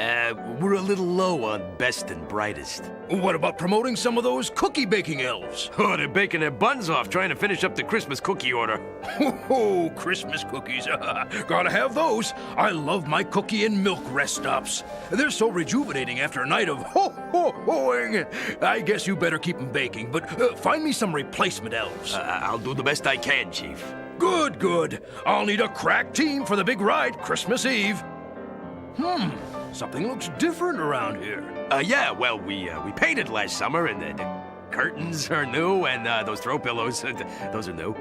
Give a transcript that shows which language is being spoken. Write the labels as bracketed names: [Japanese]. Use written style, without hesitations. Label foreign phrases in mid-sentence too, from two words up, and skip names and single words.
[English] We're a little low on best and brightest. What about promoting some of those cookie baking elves? Oh, they're baking their buns off trying to finish up the Christmas cookie order. Oh, Christmas cookies. Gotta have those. I love my cookie and milk rest stops. They're so rejuvenating after a night of ho-ho-hoing. I guess you better keep them baking, but find me some replacement elves. I'll do the best I can, Chief. Good, good. I'll need a crack team for the big ride Christmas Eve. Something looks different around here. Yeah, well, we painted last summer, and the curtains are new, and those throw pillows, those are new.